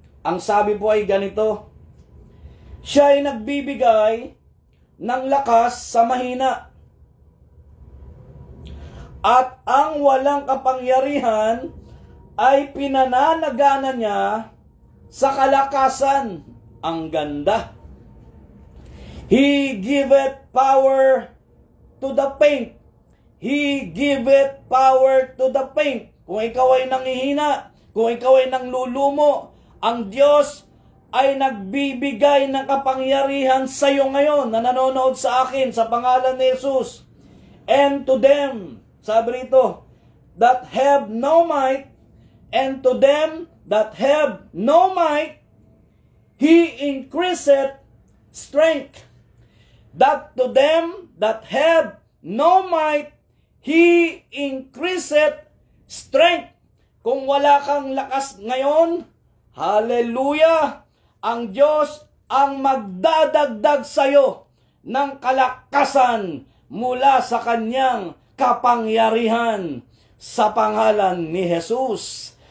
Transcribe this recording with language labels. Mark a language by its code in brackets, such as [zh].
[tl] Ang sabi po ay ganito: siya ay nagbibigay ng lakas sa mahina, at ang walang kapangyarihan ay pinananagana niya sa kalakasan. Ang ganda. [en] He giveth power to the faint. He giveth power to the faint. [tl] Kung ikaw ay nanghihina, kung ikaw ay nanglulumo, ang Diyos ay nagbibigay ng kapangyarihan sa iyo ngayon na nanonood sa akin sa pangalan ni Jesus. [en] And to them, [tl] sabi rito, [en] that have no might, and to them that have no might, He increaseth strength. that to them that have no might, He increaseth strength. [tl] Kung wala kang lakas ngayon, hallelujah, ang Diyos ang magdadagdag sa'yo ng kalakasan mula sa kanyang kapangyarihan sa pangalan ni Jesus.